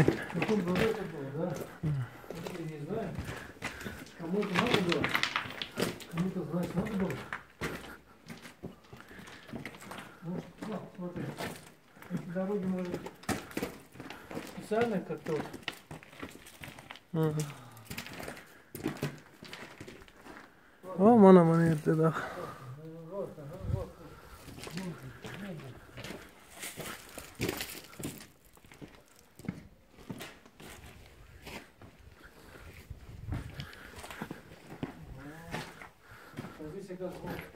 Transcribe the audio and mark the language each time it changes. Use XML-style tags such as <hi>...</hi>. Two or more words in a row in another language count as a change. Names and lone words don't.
<ru>В каком году это было, да? Я не знаю. Кому-то надо было. Кому-то, значит, надо было. Смотри. Эти дороги может быть специально как-то вот. Ага.</ru> <uz>O mana yerda da.</uz> <ru>Вот, ага, вот. Здесь как раз вот.</ru>